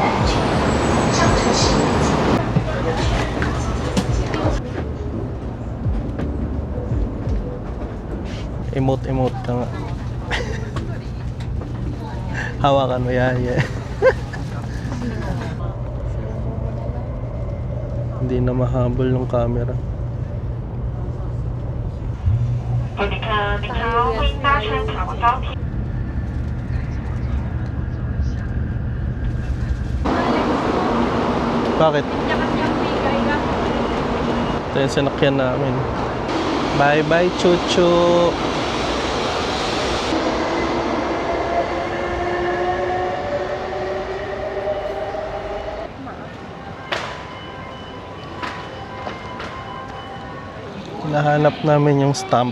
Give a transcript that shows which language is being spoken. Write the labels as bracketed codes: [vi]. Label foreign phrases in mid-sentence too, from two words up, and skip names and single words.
[tl] Emote ka nga. Hawakan mo yan, yeah. Hindi na mahabol ng camera. [zh] 旅客您好，欢迎搭乘台湾高铁。 [tl] Bakit? Ito yung sinakyan namin. [en] Bye bye, chuchu! [tl] Hinahanap namin yung stamp.